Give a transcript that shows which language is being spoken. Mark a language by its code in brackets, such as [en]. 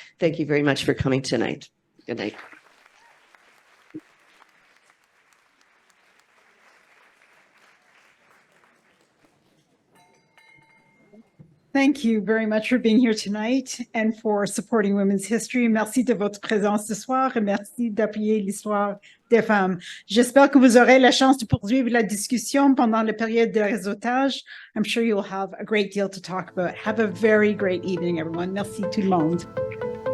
[en] Thank you very much for coming tonight. Good night. Thank you very much for being here tonight and for supporting women's history. [fr] Merci de votre présence ce soir et merci d'appuyer l'histoire des femmes. J'espère que vous aurez la chance de poursuivre la discussion pendant la période de réseautage. [en] I'm sure you'll have a great deal to talk about. Have a very great evening, everyone. [fr] Merci tout le monde.